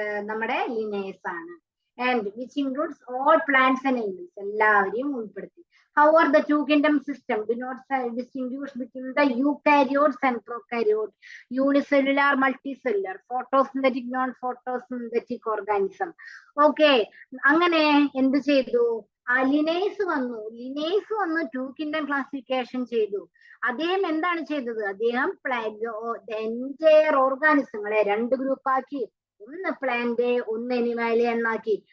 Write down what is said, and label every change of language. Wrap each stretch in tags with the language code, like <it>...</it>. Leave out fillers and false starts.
<ml>നമ്മുടെ ലിനേസ് ആണ്.</ml> <en>and which includes all plants and animals,</en> <ml>എല്ലാവരെയും ഉൾപ്പെടുത്തി.</ml> <en>However, the two kingdom system do not distinguish between the eukaryotes and prokaryotes, unicellular, multicellular, photosynthetic, non-photosynthetic organism.</en> <ml>Okay, അങ്ങനെ എന്ത് ചെയ്തു? Linnaeus വന്നു to kingdom classification ചെയ്തു. അദ്ദേഹം എന്താണ് ചെയ്തത്? അദ്ദേഹം എൻറ്റയർ ഓർഗാനിസങ്ങളെ രണ്ട് ഗ്രൂപ്പാക്കി, ഒന്ന് പ്ലാന്റ് ഒന്ന് അനിമാലിയ എന്നാക്കി.</ml>